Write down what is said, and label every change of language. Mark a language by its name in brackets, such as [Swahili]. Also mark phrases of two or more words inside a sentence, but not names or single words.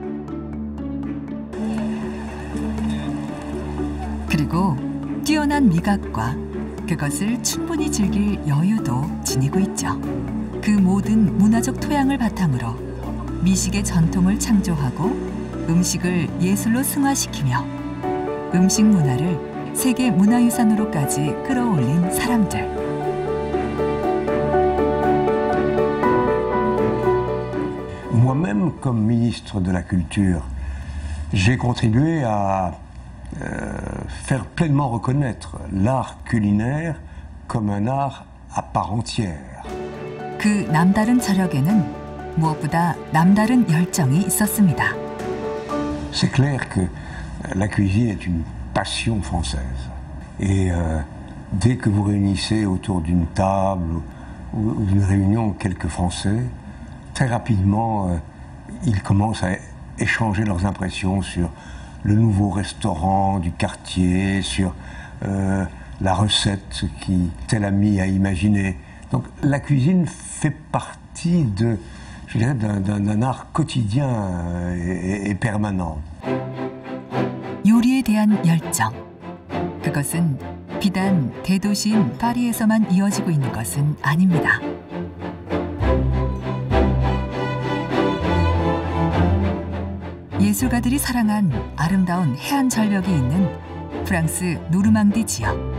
[Korean] 그리고 뛰어난 미각과 그것을 충분히 즐길 여유도 지니고 있죠. 그 모든 문화적 토양을 바탕으로 미식의 전통을 창조하고 음식을 예술로 승화시키며 음식 문화를 세계 문화유산으로까지 끌어올린 사람들. [French] Moi-même, comme ministre de la Culture, j'ai contribué à faire pleinement reconnaître l'art culinaire comme un art à part entière. [Korean] 그 남다른 저력에는 무엇보다 남다른 열정이 있었습니다. [French] C'est clair que la cuisine est une passion française. Et dès que vous réunissez autour d'une table ou d'une réunion quelques Français, très rapidement, ils commencent à échanger leurs impressions sur le nouveau restaurant du quartier, sur la recette qui tel ami a imaginé. Donc la cuisine fait partie de, je dirais, d'un art quotidien et permanent. [Korean] 요리에 대한 열정. 그것은 비단 대도시인 파리에서만 이어지고 있는 것은 아닙니다. 예술가들이 사랑한 아름다운 해안 절벽이 있는 프랑스 노르망디 지역.